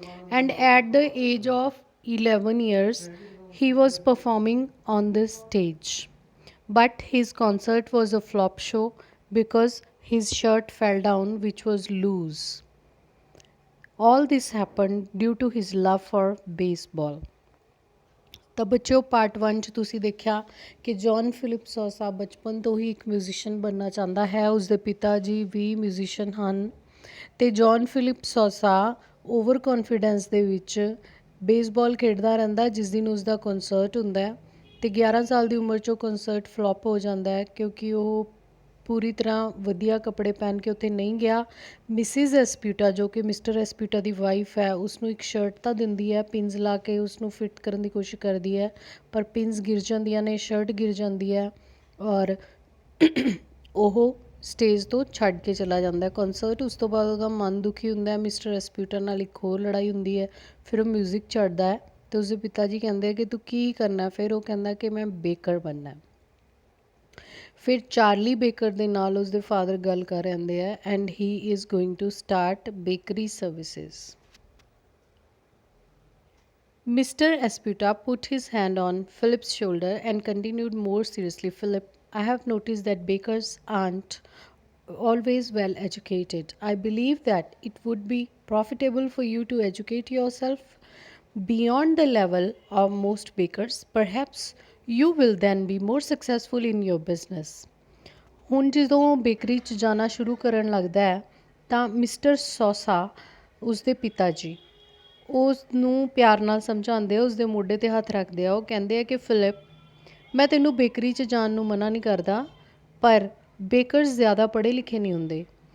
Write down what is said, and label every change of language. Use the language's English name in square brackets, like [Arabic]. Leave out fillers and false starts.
[English] And at the age of 11 years, he was performing on the stage. But his concert was a flop show because his shirt fell down, which was loose. All this happened due to his love for baseball. [Punjabi] ਤਾਂ ਬੱਚਿਓ part 1 ਚ ਤੁਸੀਂ ਦੇਖਿਆ ਕਿ John Philip ਸੌਸਾ ਬਚਪਨ ਤੋਂ ਹੀ ਇੱਕ musician ਬਣਨਾ ਚਾਹੁੰਦਾ ਹੈ। ਉਸਦੇ ਪਿਤਾ ਜੀ ਵੀ ਮਿਊਜ਼ੀਸ਼ੀਅਨ ਹਨ ਅਤੇ ਜੌਨ ਫਿਲਿਪ ਸੌਸਾ ਓਵਰ ਕੌਨਫੀਡੈਂਸ ਦੇ ਵਿੱਚ ਬੇਸਬਾਲ ਖੇਡਦਾ ਰਹਿੰਦਾ ਜਿਸ ਦਿਨ ਉਸਦਾ ਕਨਸਰਟ ਹੁੰਦਾ ਅਤੇ 11 ਸਾਲ ਦੀ ਉਮਰ 'ਚ ਉਹ ਕਨਸਰਟ ਫਲੋਪ ਹੋ ਜਾਂਦਾ ਹੈ ਕਿਉਂਕਿ ਉਹ ਪੂਰੀ ਤਰ੍ਹਾਂ ਵਧੀਆ ਕੱਪੜੇ ਪਹਿਨ ਕੇ ਉੱਥੇ ਨਹੀਂ ਗਿਆ। ਮਿਸਿਜ਼ ਐਸਪਿਊਟਾ ਜੋ ਕਿ ਮਿਸਟਰ ਐਸਪਿਊਟਾ ਦੀ ਵਾਈਫ ਹੈ ਉਸਨੂੰ ਇੱਕ ਸ਼ਰਟ ਤਾਂ ਦਿੰਦੀ ਹੈ, ਪਿੰਸ ਲਾ ਕੇ ਉਸਨੂੰ ਫਿੱਟ ਕਰਨ ਦੀ ਕੋਸ਼ਿਸ਼ ਕਰਦੀ ਹੈ ਪਰ ਪਿੰਸ ਗਿਰ ਜਾਂਦੀਆਂ ਨੇ, ਸ਼ਰਟ ਗਿਰ ਜਾਂਦੀ ਹੈ ਔਰ ਉਹ ਸਟੇਜ ਤੋਂ ਛੱਡ ਕੇ ਚਲਾ ਜਾਂਦਾ ਕਨਸਰਟ। ਉਸ ਤੋਂ ਬਾਅਦ ਉਹਦਾ ਮਨ ਦੁਖੀ ਹੁੰਦਾ, ਮਿਸਟਰ ਐਸਪਿਊਟਾ ਨਾਲ ਇੱਕ ਹੋਰ ਲੜਾਈ ਹੁੰਦੀ ਹੈ। ਫਿਰ ਉਹ ਮਿਊਜ਼ਿਕ ਛੱਡਦਾ ਹੈ ਅਤੇ ਉਸਦੇ ਪਿਤਾ ਜੀ ਕਹਿੰਦੇ ਕਿ ਤੂੰ ਕੀ ਕਰਨਾ? ਫਿਰ ਉਹ ਕਹਿੰਦਾ ਕਿ ਮੈਂ ਬੇਕਰ ਬਣਨਾ। ਫਿਰ ਚਾਰਲੀ ਬੇਕਰ ਦੇ ਨਾਲ ਉਸਦੇ ਫਾਦਰ ਗੱਲ ਕਰ ਰਹਿੰਦੇ ਆ [English] And he is going to start bakery services. Mr. Esputa put his hand on Philip's shoulder and continued more seriously. Philip, I have noticed that bakers aren't always well educated. I believe that it would be profitable for you to educate yourself beyond the level of most bakers. Perhaps you will then be more successful in your business. [Punjabi] ਹੁਣ ਜਦੋਂ bakery 'ਚ ਜਾਣਾ ਸ਼ੁਰੂ ਕਰਨ ਲੱਗਦਾ ਹੈ ਤਾਂ mister ਸੌਸਾ ਉਸਦੇ ਪਿਤਾ ਜੀ ਉਸ ਨੂੰ ਪਿਆਰ ਨਾਲ ਸਮਝਾਉਂਦੇ ਆ, ਉਸਦੇ ਮੋਢੇ 'ਤੇ ਹੱਥ ਰੱਖਦੇ ਆ। ਉਹ ਕਹਿੰਦੇ ਆ ਕਿ ਫਿਲਿਪ, ਮੈਂ ਤੈਨੂੰ ਬੇਕਰੀ 'ਚ ਜਾਣ ਨੂੰ ਮਨਾ ਨਹੀਂ ਕਰਦਾ ਪਰ ਬੇਕਰਸ ਜ਼ਿਆਦਾ ਪੜ੍ਹੇ ਲਿਖੇ ਨਹੀਂ ਹੁੰਦੇ।